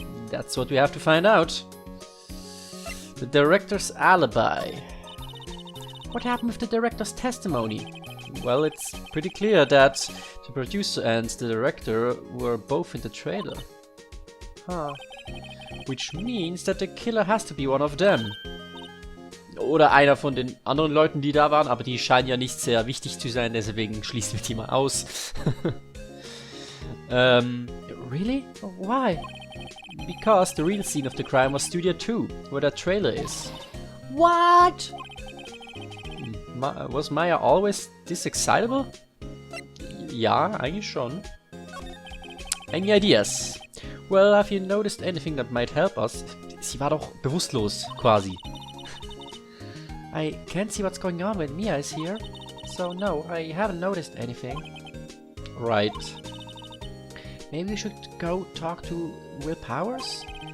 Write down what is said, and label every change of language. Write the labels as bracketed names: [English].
[English] That's what we have to find out. The director's alibi. What happened with the director's testimony? Well, it's pretty clear that the producer and the director were both in the trailer. Huh. Which means that the killer has to be one of them. [German] Oder einer von den anderen Leuten, die da waren, aber die scheinen ja nicht sehr wichtig zu sein, deswegen schließen wir die mal aus. [English] Really? Why? Because the real scene of the crime was Studio 2, where that trailer is. What? Was Maya always this excitable? [German] Ja, eigentlich schon. [English] Any ideas? Well, have you noticed anything that might help us? [German] Sie war doch bewusstlos, quasi. [English] I can't see what's going on when Mia is here. So no, I haven't noticed anything. Right. Maybe we should go talk to Will Powers?